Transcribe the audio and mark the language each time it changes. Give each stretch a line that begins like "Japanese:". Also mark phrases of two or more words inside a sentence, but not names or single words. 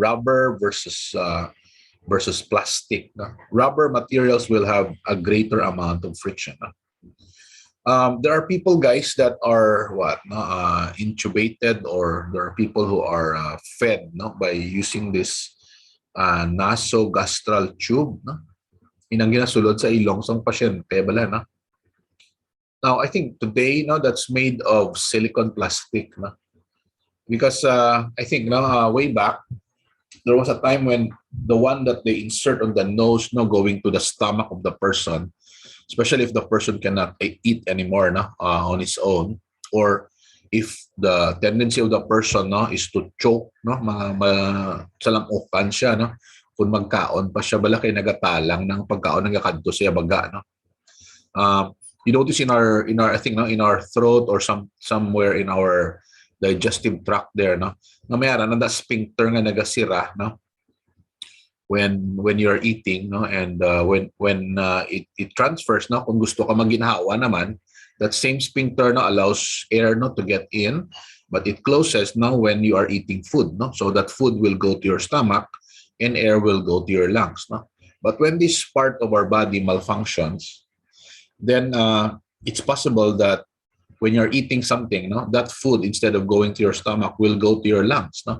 English: Rubber versus plastic. No? Rubber materials will have a greater amount of friction. No? There are people, guys, that are what no? Intubated, or there are people who are fed no? By using this nasogastral tube, no?
Hiligaynon: Inang ginasulod sa ilong sang pasyente bala, no?
English: Now, I think today, no, that's made of silicone plastic, no? Because I think, no, way back, there was a time when the one that they insert on the nose, no, going to the stomach of the person, especially if the person cannot eat anymore, no, on its own, or if the tendency of the person, no, is to choke,
Hiligaynon: no, salamukan siya, no, kung magkaon pa siya bala kay nagatalang ng pagkaon nagakadto siya baga, no.
English: You notice in our I think, no, in our throat or somewhere in our digestive tract there,
Hiligaynon: no, na mayroon na sphincter nga nagasira, no,
English: when you're eating, no, and when it transfers,
Hiligaynon: no, kung gusto ka maginhawa naman,
English: that same sphincter, no, allows air, no, to get in, but it closes, no, when you are eating food, no, so that food will go to your stomach and air will go to your lungs, no. But when this part of our body malfunctions, then it's possible that when you're eating something, no, that food, instead of going to your stomach, will go to your lungs, no.